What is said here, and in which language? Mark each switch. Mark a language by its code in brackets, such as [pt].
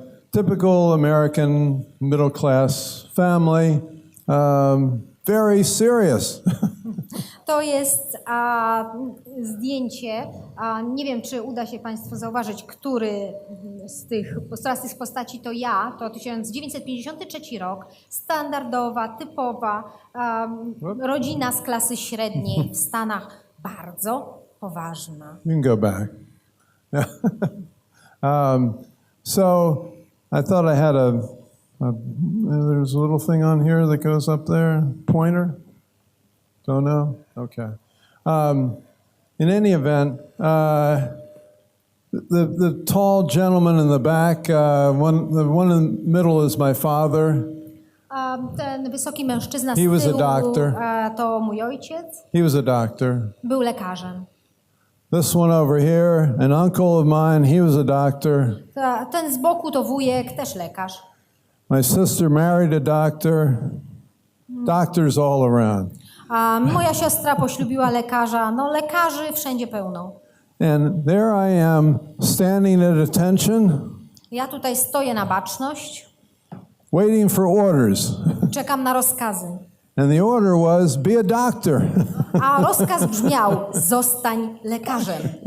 [en] Typical American middle class family, very serious. [pl] To jest zdjęcie, nie wiem, czy uda się Państwu zauważyć, która z tych postaci to ja, to 1953 rok, standardowa, typowa rodzina z klasy średniej w Stanach, bardzo poważna. [en] You can go back. So I thought I had there's a little thing on here that goes up there, pointer? Don't know? Okay. In any event, the tall gentleman in the back, the one in the middle is my father. [pl] Ten wysoki mężczyzna z [en] He was a [pl] tyłu [en] doctor. [pl] To mój ojciec. [en] He was a doctor. [pl] Był lekarzem. [en] This one over here, an uncle of mine, he was a doctor. [pl] Ten z boku to wujek, też lekarz. [en] My sister married a doctor. Doctors all around. [pl] A moja siostra poślubiła lekarza. No lekarzy wszędzie pełno. [en] And there I am standing at attention. [pl] Ja tutaj stoję na baczność. [en] Waiting for orders. [pl] Czekam na rozkazy. [en] And the order was, be a doctor. [pl] A rozkaz brzmiał, zostań lekarzem.